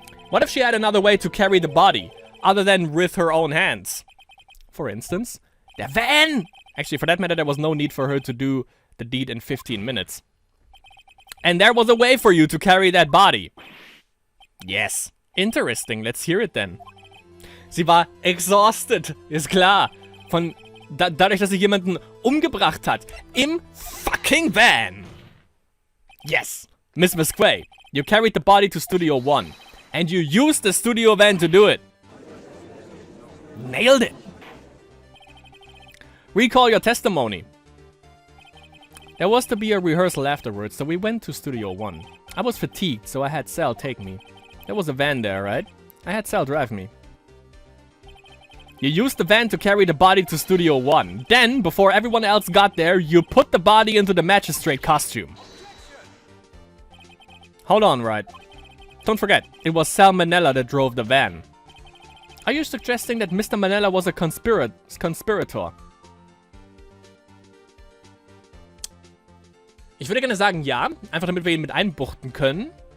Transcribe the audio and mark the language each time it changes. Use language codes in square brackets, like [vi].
[en] What if she had another way to carry the body, other than with her own hands? For instance, der Van! Actually, for that matter, there was no need for her to do the deed in 15 minutes. And there was a way for you to carry that body. Yes. Interesting, let's hear it then. [de] Sie war exhausted, ist klar. Dadurch, dass sie jemanden umgebracht hat. Im fucking Van. [en] Yes. [de] Miss Visquay, [en] You carried the body to Studio 1. And you used the studio van to do it. Nailed it. Recall your testimony. There was to be a rehearsal afterwards, so we went to Studio 1. I was fatigued, so I had Sal take me. There was a van there, right? I had Sal drive me. You used the van to carry the body to Studio 1. Then, before everyone else got there, you put the body into the magistrate costume. Hold on, Wright. Don't forget, it was Sal Manella that drove the van. Are you suggesting that Mr. Manella was a conspirator? [de] Ich würde gerne sagen, ja. Einfach damit wir ihn mit einbuchten können.